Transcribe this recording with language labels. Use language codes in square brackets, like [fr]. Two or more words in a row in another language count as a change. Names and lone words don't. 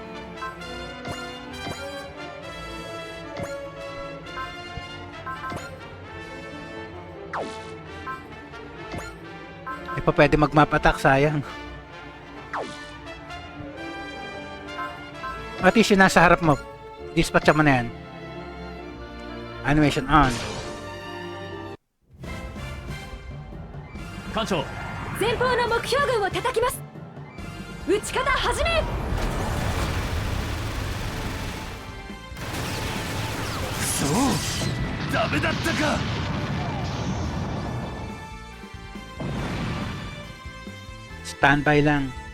[tl] Hindi pa pwede mag- [en] map attack, [tl] sayang. At least yung nasa harap mo, dispatch mo na yan. [en] Animation on. [ja] 艦長前方の目標群を叩きます。撃ち方始め。そうダメだったか [tl] Standby lang.